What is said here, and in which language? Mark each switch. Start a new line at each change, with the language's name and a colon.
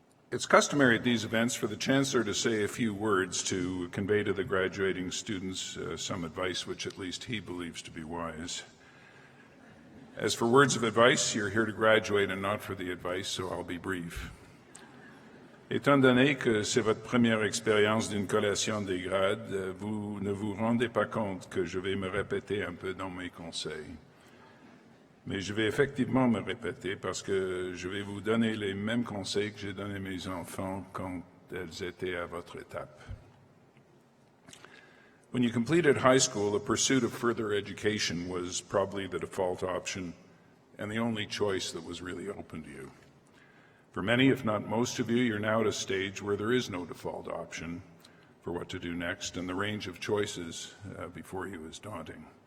English: It's customary at these events for the Chancellor to say a few words to convey to the graduating students some advice which at least he believes to be wise. As for words of advice, you're here to graduate and not for the advice, so I'll be brief.
French: Étant donné que c'est votre première expérience d'une collation des grades, vous ne vous rendez pas compte que je vais me répéter un peu dans mes conseils. Mais je vais effectivement me répéter parce que je vais vous donner les mêmes conseils que j'ai donnés à mes enfants quand elles étaient à votre étape.
English: When you completed high school, the pursuit of further education was probably the default option and the only choice that was really open to you. For many, if not most of you, you're now at a stage where there is no default option for what to do next, and the range of choices before you is daunting.